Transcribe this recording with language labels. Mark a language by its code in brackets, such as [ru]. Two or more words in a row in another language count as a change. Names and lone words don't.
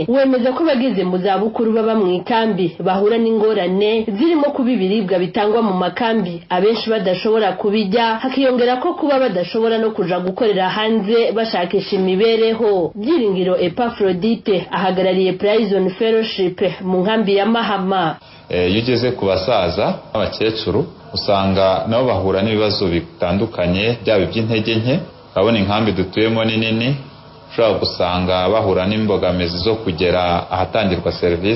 [rn] Wemeza ko bageze mu zabukuru baba mu ikambi bahura n'ingorane zirimo kuba ibiribwa bitangwa mu makambi abenshi badashobora kubijya, hakiyongera ko kuba badashobora no kuja gukorera hanze bashakisha imibereho. [rw] Byiringiro Epafrodite ahagarariye Prison Fellowship mu nkambi ya Mahama. Yugeze ku basaza abakecuru usanga nabo bahura n'ibibazo bitandukanye byaba iby'intege nke. Urabona inkambi dutuyemo ni nini, ushobora gusanga bahura n'imbogamizi zo kugera ahatangirwa serivisi.